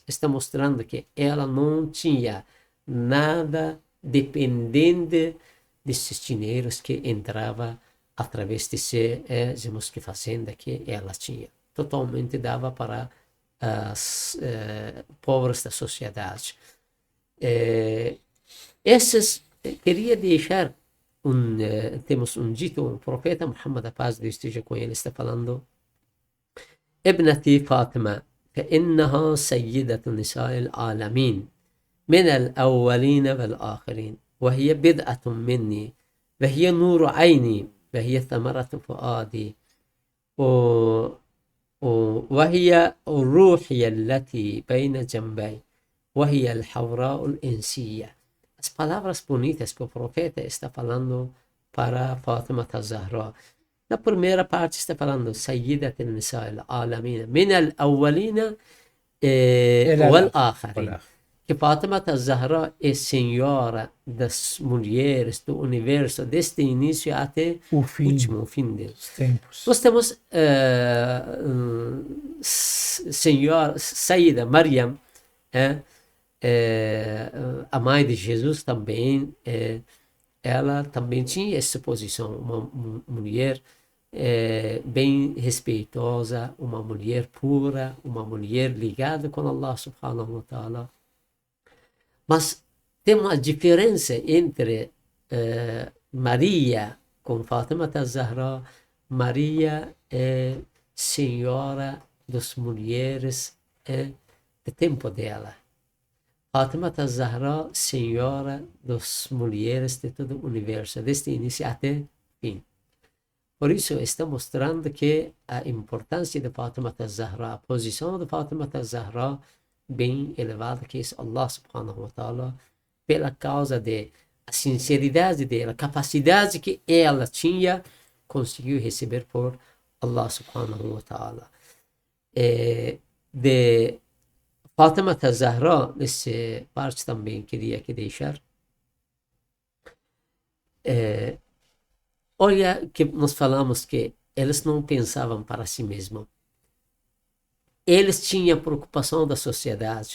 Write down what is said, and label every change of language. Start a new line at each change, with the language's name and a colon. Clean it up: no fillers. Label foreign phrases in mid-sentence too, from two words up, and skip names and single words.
Portuguese: Está mostrando que ela não tinha nada dependente desses dinheiros que entrava através desse, digamos que fazenda que ela tinha. Totalmente dava para as pobres da sociedade. Esses, queria deixar temos dito, um profeta, Muhammad, a paz de Deus esteja com ele, está falando:
Arabic: ابنتي فاطمة فإنها سيدة نساء العالمين من الأولين والآخرين وهي بدعة مني وهي نور عيني وهي ثمرة فؤادي وهي روحي التي بين جنبي وهي الحوراء الإنسية.
Portuguese: As palavras bonitas que o profeta está falando para Fátima Zahra. Na primeira parte está falando
Arabic: سيدة نساء العالمين من الأولين والآخرين.
Portuguese: Que Fátima Zahra é senhora das mulheres do universo desde o início até o último fim dos tempos. Nós temos senhora Sayyida Maryam, a mãe de Jesus também, ela também tinha essa posição, uma mulher bem respeitosa, uma mulher pura, uma mulher ligada com
Arabic: الله سبحانه وتعالى.
Portuguese: Mas tem uma diferença entre Maria com Fátima Zahra. Maria é senhora das mulheres do tempo dela. Fátima Zahra, senhora das mulheres de todo o universo, desde o início até o fim. Por isso, está mostrando que a importância de Fátima Zahra, a posição de Fátima Zahra, bem elevada, que é
Arabic: الله سبحانه وتعالى,
Portuguese: pela causa de a sinceridade dela, a capacidade que ela tinha, conseguiu receber por
Arabic: الله سبحانه وتعالى.
Portuguese: De Fátima Zahra, nessa parte também queria deixar. Olha que nós falamos que eles não pensavam para si mesmos. Eles tinham preocupação da sociedade.